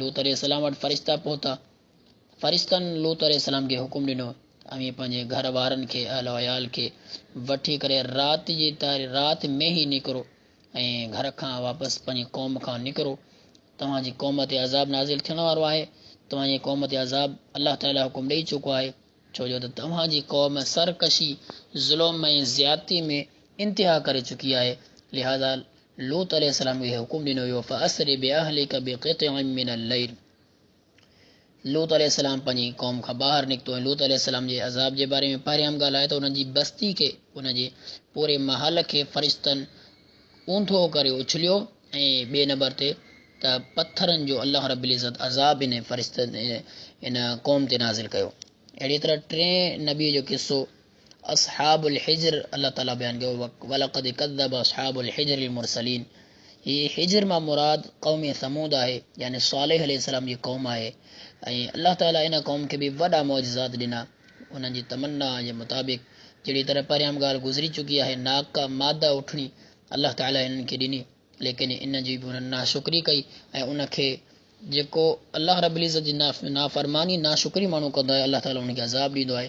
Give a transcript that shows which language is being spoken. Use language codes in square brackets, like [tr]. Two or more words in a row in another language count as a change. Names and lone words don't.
[sd] लूत अलैहिस्सलाम वटि फ़रिश्ता पहुता, फ़रिश्तनि लूत अलैहिस्सलाम खे हुकुम ॾिनो ऐं पंहिंजे घर वारनि खे, अहल वयाल खे वठी करे राति में ई निकिरो ऐं घर खां वापसि पंहिंजी क़ौम खां निकिरो। तव्हांजी क़ौम ते अज़ाब नाज़िल थियण वारो आहे। तव्हांजी क़ौम ते अज़ाब अल्लाह ताला हुकुम ॾेई चुको आहे, छो जो त तव्हांजी क़ौम सरकशी, ज़ुल्म ऐं ज़्यादती में इंतिहा करे चुकी आहे। लिहाज़ा लूत अलैहिस्सलाम खे हुकुम ॾिनो वियो [ar] فأسر بأهلك بقطع من الليل. [sd] लूत अलैहिस्सलाम पंहिंजी क़ौम खां ॿाहिरि निकितो ऐं लूत अलैहिस्सलाम जे अज़ाब जे बारे में पहिरियां ॻाल्हि आहे त उन्हनि जी बस्ती खे, उनजे पूरे महल खे फ़रिश्तनि ऊंधो करे उछलियो। ऐं ॿिए नंबर ते त पत्थरनि जो [ar] الله رب العزة [sd] अज़ाब इन फ़रिश्तनि इन क़ौम ते नाज़िल कयो। अहिड़ी तरह 3 नबी जो क़िसो असहाबुल हिज्र अल्लाह ताला बयानु कयो, [ar] ولقد كذب أصحاب الحجر المرسلين. [sd] हीअ हिज्र मां मुराद क़ौम समूद आहे, यानी सालेह अलैहिस्सलाम जी क़ौम आहे। ऐं अल्लाह ताला इन क़ौम खे बि वॾा मौजज़ात ॾिना उन्हनि जी तमन्ना जे मुताबिक़। जहिड़ी तरह परियां ॻाल्हि गुज़री चुकी आहे, नाका मादा उठणी अल्लाह ताला इन्हनि खे ॾिनी, लेकिन इन जी बि उन्हनि नाशुक्री कई ऐं उनखे जेको [ar] الله رب العزة [sd] जी नाफ़रमानी नाशुक्री माण्हू कंदो आहे अल्लाह ताला उनखे अज़ाब ॾींदो आहे।